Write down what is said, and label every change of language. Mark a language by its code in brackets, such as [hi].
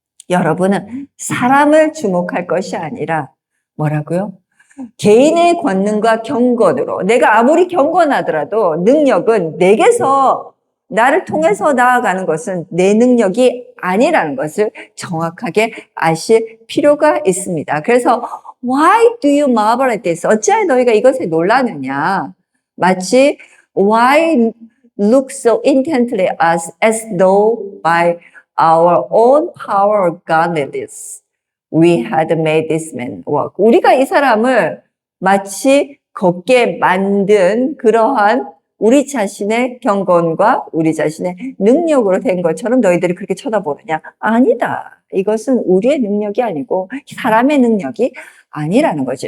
[ko] 여러분은 사람을 주목할 것이 아니라 뭐라고요? 개인의 권능과 경건으로 내가 아무리 경건하더라도 능력은 내게서 나를 통해서 나아가는 것은 내 능력이 아니라는 것을 정확하게 아실 필요가 있습니다. 그래서 [en] Why do you marvel at this? [ko] 어찌하여 너희가 이것에 놀라느냐? 마치 [en] Why look so intently as though by our own power or godliness we had made this man walk. [ko] 우리가 이 사람을 마치 걷게 만든 그러한 우리 자신의 경건과 우리 자신의 능력으로 된 것처럼 너희들이 그렇게 쳐다보느냐? 아니다. 이것은 우리의 능력이 아니고 사람의 능력이 아니라는 거죠.